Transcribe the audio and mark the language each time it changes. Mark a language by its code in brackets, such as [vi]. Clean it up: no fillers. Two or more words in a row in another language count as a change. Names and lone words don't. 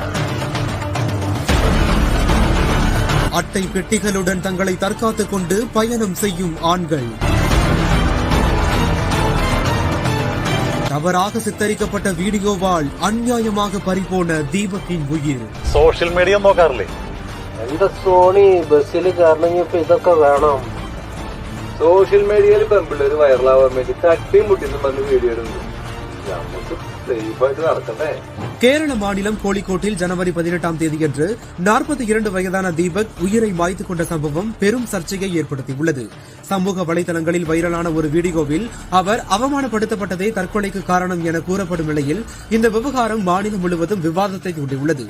[ta] அட்டை பெட்டிகளுடன் தங்களை தற்காத்துக் கொண்டு பயணம் செய்யும் ஆண்கள். தவறாக சித்தரிக்கப்பட்ட வீடியோவால் அநியாயமாக பறிபோன தீபக்கின் உயிர். [en] social media [ml] നോക്കാറില്ലേ? എന്താ സോണി ബസ്സിൽ കയറണമെങ്കിൽ ഇതൊക്കെ വേണം. സോഷ്യൽ മീഡിയയിൽ പെമ്പിള്ളേര് വൈറലാവാൻ വേണ്ടി തട്ടിയും മുട്ടിന്നും വന്ന് വീഡിയോ ഇടുന്നു. നമുക്ക് സേഫായിട്ട് നടക്കണ്ടേ? [ta] கேரள மாநிலம் கோழிக்கோட்டில் ஜனவரி 18ஆம் தேதியன்று 42 வயதான தீபக் உயிரை மாய்த்துக் கொண்ட சம்பவம் பெரும் சர்ச்சையை ஏற்படுத்தியுள்ளது. சமூக வலைதளங்களில் வைரலான ஒரு வீடியோவில் அவர் அவமானப்படுத்தப்பட்டதே தற்கொலைக்கு காரணம் என கூறப்படும் நிலையில் இந்த விவகாரம் மாநிலம் முழுவதும் விவாதத்தை தூண்டியுள்ளது.